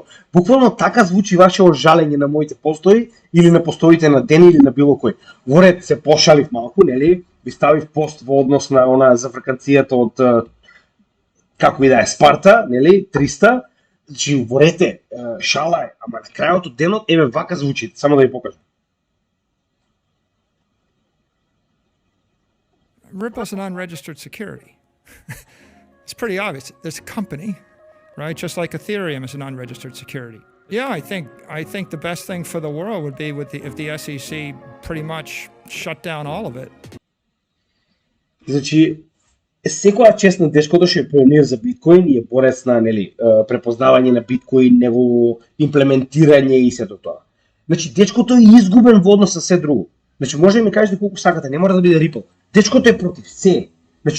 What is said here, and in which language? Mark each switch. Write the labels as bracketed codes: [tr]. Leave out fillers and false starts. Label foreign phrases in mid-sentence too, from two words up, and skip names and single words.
[mk] Буквално така звучи вашето жалење на моите постои или на постоите на Дени или на било кој. Во ред се пошалив малку, нели? Ви ставив пост во однос на она за фракацијата од како и да е Спарта, нели? 300. Значи во ред шала е, ама на крајот од денот еве вака звучи, само да ви покажам. [en] Ripple's an unregistered security. It's pretty obvious. There's a company, right? Just like Ethereum is an unregistered security. Yeah, I think the best thing for the world would be if the SEC pretty much shut down all of it. [mk] Значи, секоја чест на дечкото што е пионер за биткоин и е борец на препознавање на биткоин, негово имплементирање и сето тоа. Значи, дечкото е изгубен во однос на се друго. Значи, може да ми кажете колку сакате, не мора да биде Ripple. Дечкото е против се.